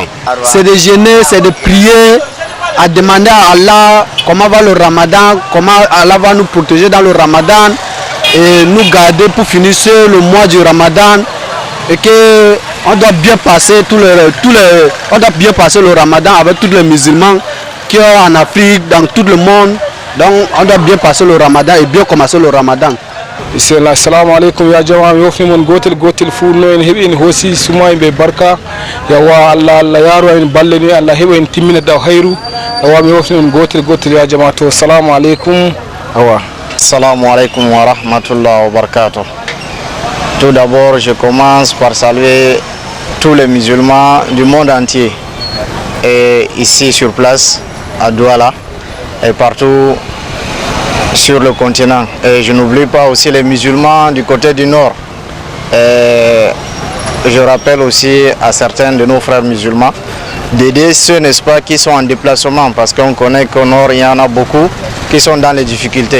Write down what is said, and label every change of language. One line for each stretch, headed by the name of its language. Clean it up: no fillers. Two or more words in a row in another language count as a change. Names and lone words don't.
French: C'est de jeûner, c'est de prier, à demander à Allah comment va le Ramadan, comment Allah va nous protéger dans le Ramadan et nous garder pour finir le mois du Ramadan. Et que on doit bien passer on doit bien passer le Ramadan avec tous les musulmans qui sont en Afrique, dans tout le monde. Donc on doit bien passer le Ramadan et bien commencer le Ramadan.
Arabic: السلام عليكم يا جماعة
Fula: yo fi mon gotel fu no en hebi en hosi suma be barka ya wa Allah yaro en balleni Allah hebi en timmina da khairu wa mi wofi mon gotel ya jama'a to
Arabic: السلام عليكم
Fula: awa
Arabic: السلام عليكم ورحمة الله وبركاته.
French: Tout d'abord, je commence par saluer tous les musulmans du monde entier et ici sur place à Douala et partout sur le continent. Et je n'oublie pas aussi les musulmans du côté du nord. Et je rappelle aussi à certains de nos frères musulmans d'aider ceux, n'est-ce pas, qui sont en déplacement, parce qu'on connaît qu'au nord, il y en a beaucoup qui sont dans les difficultés.